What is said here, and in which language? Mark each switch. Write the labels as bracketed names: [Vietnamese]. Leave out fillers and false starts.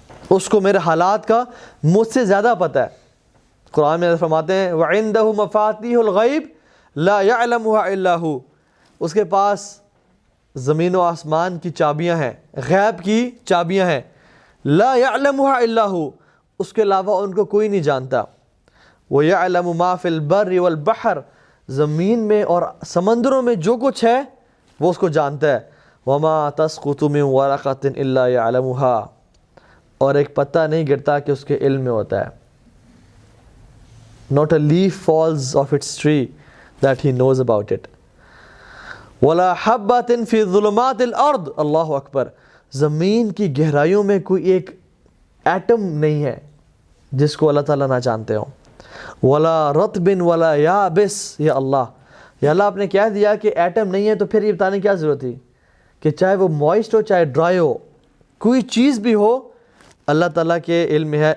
[Urdu] اس کو میرے حالات کا مجھ سے زیادہ پتہ ہے. قرآن میں فرماتے ہیں [Arabic] وَعِندَهُ مَفَاتِيحُ الْغَيْبِ لَا يَعْلَمُهَا إِلَّا هُوَ، [Urdu] اس کے پاس زمین و آسمان کی چابیاں ہیں، غیب کی چابیاں ہیں، [Arabic] لا يعلمها الا هو، [Urdu] اس کے علاوہ ان کو کوئی نہیں جانتا. [Arabic] وَيَعْلَمُ مَا فِي الْبَرِّ وَالْبَحْرِ، [Urdu] زمین میں اور سمندروں میں جو کچھ ہے وہ اس کو جانتا ہے. [Arabic] وَمَا تَسْقُطُ مِنْ وَرَقَةٍ إِلَّا يَعْلَمُهَا، [Urdu] اور ایک پتا نہیں گرتا کہ اس کے علم میں ہوتا ہے. [English] Not a leaf falls off its tree that he knows about it. [Arabic] وَلَا حَبَّةٍ فِي ظُلُمَاتِ الْأَرْضِ، [Urdu] اللہ اکبر، زمین کی گہرائیوں میں کوئی ایک ایٹم نہیں ہے جس کو اللہ تعالیٰ نہ جانتے ہوں. [Arabic] وَلَا رَطْبٍ وَلَا يَابِسٍ، [Urdu] یا اللہ آپ نے کہہ دیا کہ ایٹم نہیں ہے تو پھر یہ بتانے کی کیا ضرورت تھی کہ چاہے وہ موئسٹ ہو چاہے ڈرائی ہو، کوئی چیز بھی ہو اللہ تعالیٰ کے علم میں ہے.